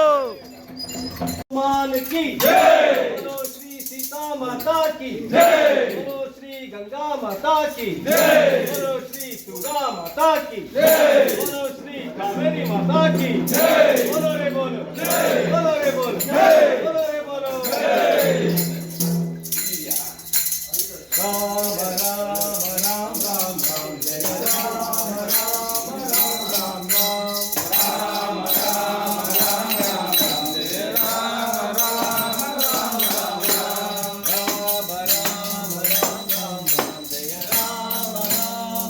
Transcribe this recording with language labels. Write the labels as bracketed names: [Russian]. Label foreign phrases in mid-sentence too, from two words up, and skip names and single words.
[Hindi] माल की जय, बोलो श्री सीता माता की जय, बोलो श्री गंगा माता की जय, बोलो श्री दुर्गा माता की जय, बोलो श्री कावेरी माता की जय, बोलो रे बोलो, बोलो रे बोलो, बोलो रे बोलो। राम राम राम राम राम जय राम राम राम राम राम राम राम राम राम जय राम राम राम राम राम राम राम राम राम जय राम राम